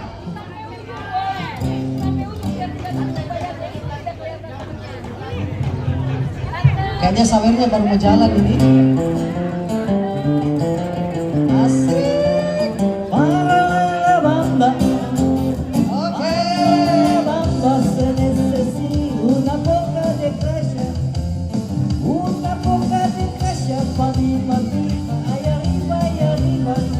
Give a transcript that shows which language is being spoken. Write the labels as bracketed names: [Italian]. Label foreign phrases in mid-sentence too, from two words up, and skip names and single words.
[Indonesian] Kayaknya sawernya baru mau jalan ini. Asik. [Spanish] Bamba. Oke. Bamba se necesita una poca de gracia. Una poca de gracia para mi mamita. Ay arriba, ay arriba.